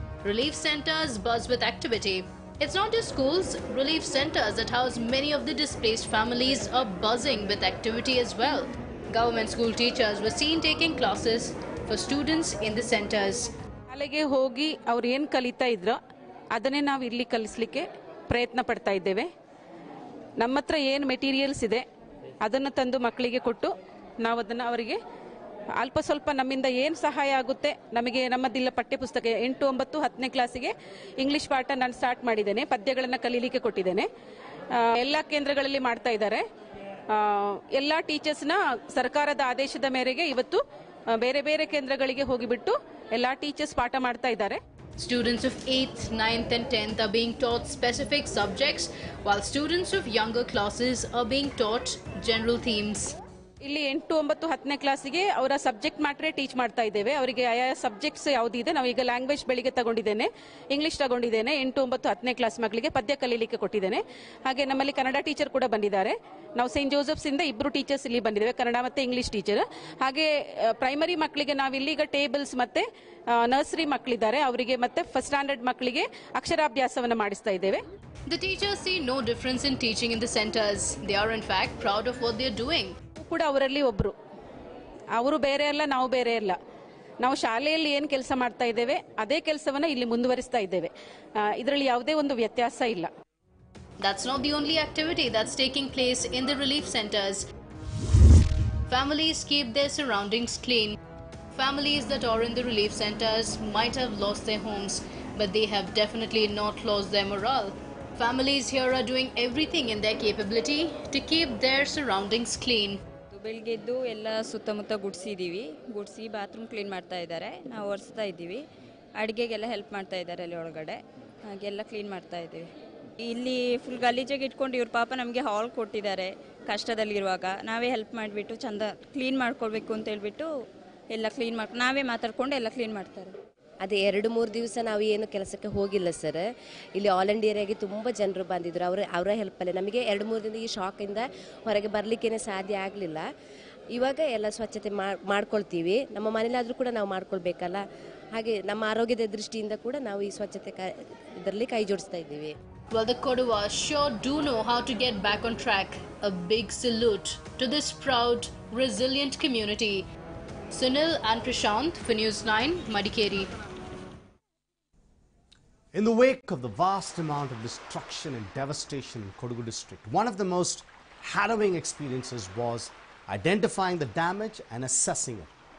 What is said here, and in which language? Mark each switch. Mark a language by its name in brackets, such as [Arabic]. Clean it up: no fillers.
[English] Relief centers buzz with activity. It's not just schools, relief centers that house many of the displaced families are buzzing with activity as well. Government school teachers were seen taking classes for students in the centers. [Kannada] ಶಾಲೆಗೆ ಹೋಗಿ ಅವರು ಏನು ಕಲಿತಾ ಇದ್ರೋ ಅದನ್ನೇ ನಾವು ಇಲ್ಲಿ ಕಲಿಸಲಿಕ್ಕೆ ಪ್ರಯತ್ನ ಪಡ್ತಾ ಇದ್ದೇವೆ. ನಮ್ಮ ಹತ್ರ ಏನು ಮೆಟೀರಿಯಲ್ಸ್ ಇದೆ ಅದನ್ನು ತಂದು ಮಕ್ಕಳಿಗೆ ಕೊಟ್ಟು ನಾವು ಅದನ್ನು ಅವರಿಗೆ ಅಲ್ಪ ಸ್ವಲ್ಪ ನಮ್ಮಿಂದ ಏನು ಸಹಾಯ ಆಗುತ್ತೆ ನಮಗೆ ನಮ್ಮದಿಲ್ಲ ಪಠ್ಯಪುಸ್ತಕ 8, 9, 10ನೇ ಕ್ಲಾಸಿಗೆ ಇಂಗ್ಲಿಷ್ ಪಾಠ ನಾನು ಸ್ಟಾರ್ಟ್ ಮಾಡಿದ್ದೇನೆ. ಪದ್ಯಗಳನ್ನು ಕಲೀಲಿಕ್ಕೆ ಕೊಟ್ಟಿದ್ದೇನೆ. ಎಲ್ಲ ಕೇಂದ್ರಗಳಲ್ಲಿ ಮಾಡ್ತಾ ಇದ್ದಾರೆ. ಎಲ್ಲ ಟೀಚರ್ಸ್ನ ಸರ್ಕಾರದ ಆದೇಶದ ಮೇರೆಗೆ ಇವತ್ತು ಬೇರೆ ಬೇರೆ ಕೇಂದ್ರಗಳಿಗೆ ಹೋಗಿಬಿಟ್ಟು ಎಲ್ಲ ಟೀಚರ್ಸ್ ಪಾಠ ಮಾಡ್ತಾ ಇದ್ದಾರೆ. [English] Students of 8th, 9th and 10th are being taught specific subjects, while students of younger classes are being taught general themes. [Kannada] ಇಲ್ಲಿ 8, 9, 10ನೇ ಕ್ಲಾಸಿಗೆ ಅವರ ಸಬ್ಜೆಕ್ಟ್ ಮ್ಯಾಟ್ರೇ ಟೀಚ್ ಮಾಡ್ತಾ ಇದ್ದೇವೆ. ಅವರಿಗೆ ಆಯಾ ಸಬ್ಜೆಕ್ಟ್ಸ್ ಯಾವುದಿದೆ, ನಾವು ಈಗ ಲ್ಯಾಂಗ್ವೇಜ್ ಬೆಳಿಗ್ಗೆ ತಗೊಂಡಿದ್ದೇನೆ, ಇಂಗ್ಲಿಷ್ ತಗೊಂಡಿದ್ದೇನೆ. 8, 9, 10ನೇ ಕ್ಲಾಸ್ ಮಕ್ಕಳಿಗೆ ಪದ್ಯ ಕಲೀಲಿಕ್ಕೆ ಕೊಟ್ಟಿದ್ದೇನೆ. ಹಾಗೆ ನಮ್ಮಲ್ಲಿ ಕನ್ನಡ ಟೀಚರ್ ಕೂಡ ಬಂದಿದ್ದಾರೆ. ನಾವು ಸೇಂಟ್ ಜೋಸೆಫ್ಸ್ ಇಂದ 2 ಟೀಚರ್ಸ್ ಇಲ್ಲಿ ಬಂದಿದ್ದೇವೆ, ಕನ್ನಡ ಮತ್ತೆ ಇಂಗ್ಲಿಷ್ ಟೀಚರ್. ಹಾಗೆ ಪ್ರೈಮರಿ ಮಕ್ಕಳಿಗೆ ನಾವಿಲ್ಲಿ ಈಗ ಟೇಬಲ್ಸ್ ಮತ್ತೆ ನರ್ಸರಿ ಮಕ್ಕಳಿದ್ದಾರೆ, ಅವರಿಗೆ ಮತ್ತೆ ಫಸ್ಟ್ ಸ್ಟ್ಯಾಂಡರ್ಡ್ ಮಕ್ಕಳಿಗೆ ಅಕ್ಷರಾಭ್ಯಾಸವನ್ನು ಮಾಡಿಸ್ತಾ ಇದ್ದೇವೆ. [English] The teachers see no difference in teaching in the centers. They are in fact proud of what they are doing. [Kannada] ಕೂಡ ಅವರಲ್ಲಿ ಒಬ್ರು, ಅವರು ಬೇರೆ ಅಲ್ಲ, ನಾವು ಬೇರೆ ಅಲ್ಲ. ನಾವು ಶಾಲೆಯಲ್ಲಿ ಏನು ಕೆಲಸ ಮಾಡ್ತಾ ಇದ್ದೇವೆ ಅದೇ ಕೆಲಸವನ್ನ ಇಲ್ಲಿ ಮುಂದುವರಿಸ್ತಾ ಇದ್ದೇವೆ. ಇದರಲ್ಲಿ ಯಾವುದೇ ಒಂದು ವ್ಯತ್ಯಾಸ ಇಲ್ಲ. [English] That's not the only activity that's taking place in the relief centers. Families keep their surroundings clean. Families that are in the relief centers might have lost their homes, but they have definitely not lost their morale. Families here are doing everything in their capability to keep their surroundings clean. [Kannada] ಬೆಳಗ್ಗೆ ಎದ್ದು ಎಲ್ಲ ಸುತ್ತಮುತ್ತ ಗುಡಿಸಿ bathroom clean ಮಾಡ್ತಾ ಇದ್ದಾರೆ, ನಾವು ಒರೆಸ್ತಾ ಇದ್ದೀವಿ. ಅಡುಗೆಗೆಲ್ಲ help ಮಾಡ್ತಾ ಇದ್ದಾರೆ ಅಲ್ಲಿ ಒಳಗಡೆ, ಹಾಗೆಲ್ಲ ಕ್ಲೀನ್ ಮಾಡ್ತಾ ಇದ್ದೀವಿ. ಇಲ್ಲಿ ಫುಲ್ ಗಲೀಜಾಗಿ ಇಟ್ಕೊಂಡು ಇವ್ರ ಪಾಪ ನಮಗೆ ಹಾಲ್ ಕೊಟ್ಟಿದ್ದಾರೆ. ಕಷ್ಟದಲ್ಲಿರುವಾಗ ನಾವೇ ಹೆಲ್ಪ್ ಮಾಡಿಬಿಟ್ಟು ಚಂದ ಕ್ಲೀನ್ ಮಾಡ್ಕೊಳ್ಬೇಕು ಅಂತ ಹೇಳ್ಬಿಟ್ಟು ಎಲ್ಲ ಕ್ಲೀನ್ ಮಾಡಿ ನಾವೇ ಮಾತಾಡ್ಕೊಂಡು ಎಲ್ಲ ಕ್ಲೀನ್ ಮಾಡ್ತಾರೆ. ಅದೇ 2-3 ದಿವಸ ನಾವು ಏನು ಕೆಲಸಕ್ಕೆ ಹೋಗಿಲ್ಲ ಸರ್. ಇಲ್ಲಿ ಆಲ್ ಇಂಡಿಯಾಗೆ ತುಂಬ ಜನರು ಬಂದಿದ್ದರು. ಅವರ ಹೆಲ್ಪಲ್ಲೇ ನಮಗೆ 2-3 ದಿನದ ಈ ಶಾಕಿಂದ ಹೊರಗೆ ಬರಲಿಕ್ಕೇ ಸಾಧ್ಯ ಆಗಲಿಲ್ಲ. ಇವಾಗ ಎಲ್ಲ ಸ್ವಚ್ಛತೆ ಮಾಡ್ಕೊಳ್ತೀವಿ. ನಮ್ಮ ಮನೇಲಾದರೂ ಕೂಡ ನಾವು ಮಾಡ್ಕೊಳ್ಬೇಕಲ್ಲ, ಹಾಗೆ ನಮ್ಮ ಆರೋಗ್ಯದ ದೃಷ್ಟಿಯಿಂದ ಕೂಡ ನಾವು ಈ ಸ್ವಚ್ಛತೆ ಇದರಲ್ಲಿ ಕೈ ಜೋಡಿಸ್ತಾ ಇದ್ದೀವಿ. [English] Well, the Kodavas sure do know how to get back on track. A big salute to this proud, resilient community. Sunil and Prashant for NEWS9, Madikeri. In the wake of the vast amount of destruction and devastation in Kodagu district, one of the most harrowing experiences was identifying the damage and assessing it.